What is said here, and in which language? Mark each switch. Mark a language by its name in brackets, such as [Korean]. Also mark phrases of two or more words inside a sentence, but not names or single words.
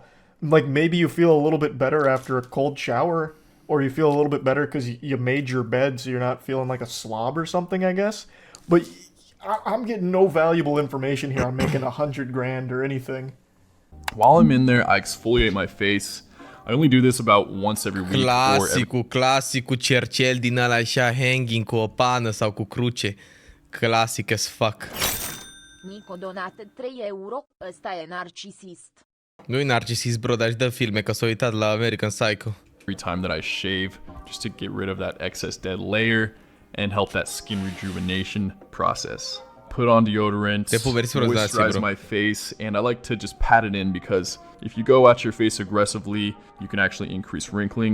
[English] Like, maybe you feel a little bit better after a cold shower, or you feel a little bit better because you made your bed so you're not feeling like a slob or something, I guess. But I'm getting no valuable information here on making $100,000 or anything. While I'm in there, I exfoliate my face. I only do this about once every week. [Romanian] Clasicul cercel din ăla așa hanging cu o pană sau cu cruce. [English] Classic as fuck. [Romanian] Nico donată 3 euro, ăsta e narcisist. Nu-i narcisist, bro, dar își dă filme, că s-a uitat la American Psycho. [English] Every time that I shave, just to get rid of that excess dead layer and help that skin rejuvenation process. Put on deodorant, moisturize my face, and I like to just pat it in because if you go at your face aggressively, you can actually increase wrinkling.